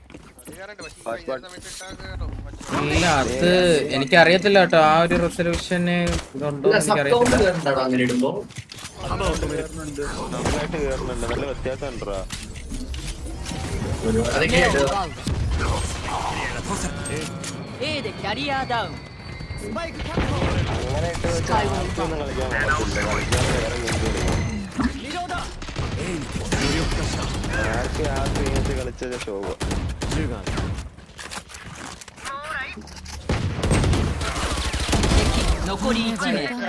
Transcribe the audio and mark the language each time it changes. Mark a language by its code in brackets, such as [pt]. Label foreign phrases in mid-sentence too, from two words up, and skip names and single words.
[ml] ഇല്ല അത് എനിക്കറിയത്തില്ല കേട്ടോ. ആ ഒരു റെസൊല്യൂഷന് ഇതുണ്ടോ എനിക്കറിയത്തില്ല. നന്നായിട്ട് കയറുന്നുണ്ട്. നല്ല വ്യത്യാസം ഉണ്ടോ? [ja] A でキャリアダウン [ml] അങ്ങനെ ഇട്ട് വെച്ചാൽ ആർക്കൊന്നും കളിക്കാൻ പറ്റില്ല. കളിക്കാൻ വേറെ ആർക്ക് ആ സ്ക്രീനത്ത് കളിച്ചത് ശോഭ. [ja] 残り1名